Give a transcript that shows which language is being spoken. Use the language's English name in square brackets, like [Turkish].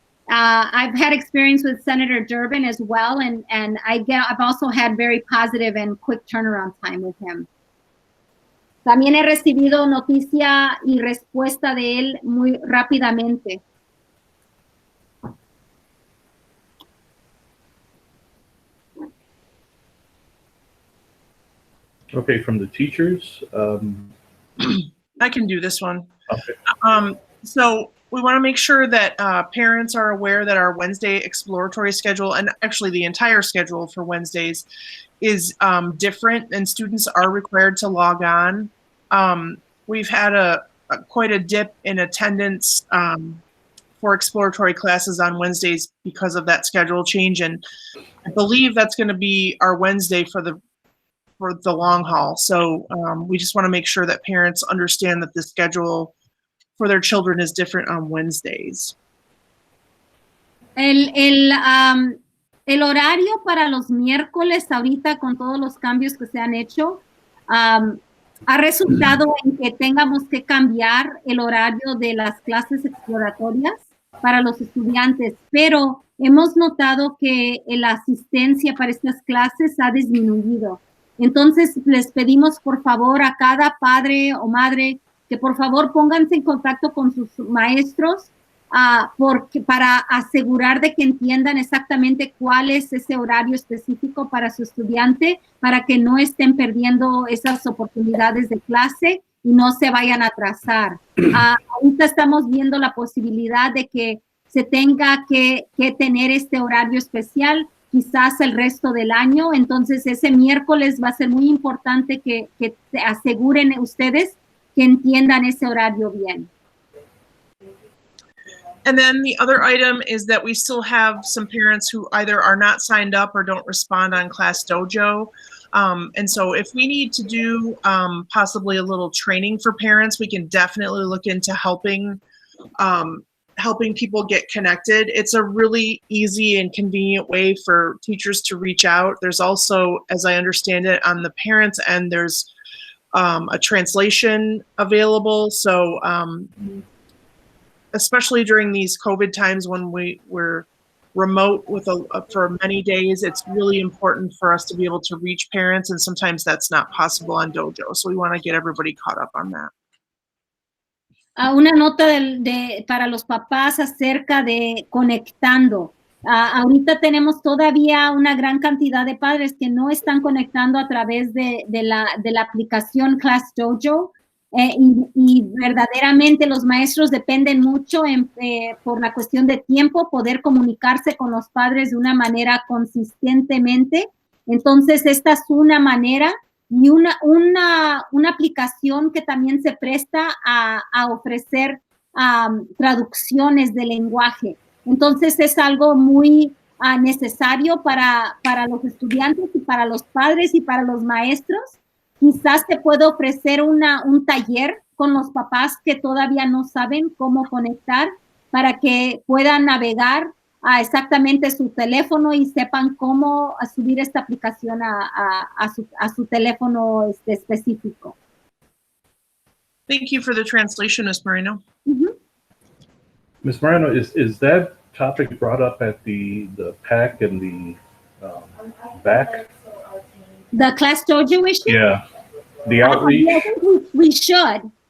[English] I've had experience with Senator Durbin as well, and I've also had very positive and quick turnaround time with him. [Spanish] También he recibido noticia y respuesta de él muy rápidamente. [English] Okay, from the teachers. I can do this one. Okay. So we want to make sure that parents are aware that our Wednesday exploratory schedule, and actually the entire schedule for Wednesdays, is different, and students are required to log on. We've had quite a dip in attendance for exploratory classes on Wednesdays because of that schedule change, and I believe that's going to be our Wednesday for the long haul. So we just want to make sure that parents understand that the schedule for their children is different on Wednesdays. [Spanish] El horario para los miércoles ahorita con todos los cambios que se han hecho ha resultado en que tengamos que cambiar el horario de las clases exploratorias para los estudiantes, pero hemos notado que la asistencia para estas clases ha disminuido. Entonces les pedimos por favor a cada padre o madre que por favor pónganse en contacto con sus maestros para asegurar de que entiendan exactamente cuál es ese horario específico para su estudiante, para que no estén perdiendo esas oportunidades de clase y no se vayan a atrasar. Ahorita estamos viendo la posibilidad de que se tenga que tener este horario especial quizás el resto del año, entonces ese miércoles va a ser muy importante que se aseguren ustedes que entiendan ese horario bien. [English] And then the other item is that we still have some parents who either are not signed up or don't respond on Class Dojo. And so if we need to do possibly a little training for parents, we can definitely look into helping people get connected. It's a really easy and convenient way for teachers to reach out. There's also, as I understand it, on the parents' end, there's a translation available. So especially during these COVID times when we're remote for many days, it's really important for us to be able to reach parents, and sometimes that's not possible on Dojo. So we want to get everybody caught up on that. [Spanish] Una nota para los papás acerca de conectando. Ahorita tenemos todavía una gran cantidad de padres que no están conectando a través de la aplicación Class Dojo, y verdaderamente los maestros dependen mucho por la cuestión de tiempo, poder comunicarse con los padres de una manera consistentemente. Entonces, esta es una manera y una aplicación que también se presta a ofrecer traducciones de lenguaje. Entonces, es algo muy necesario para los estudiantes y para los padres y para los maestros. Quizás se puede ofrecer un taller con los papás que todavía no saben cómo conectar para que puedan navegar exactamente su teléfono y sepan cómo subir esta aplicación a su teléfono específico. [English] Thank you for the translation, Ms. Moreno. Ms. Moreno, is that topic brought up at the PAC and the back? The Class Dojo issue? Yeah, the outreach. I think we should.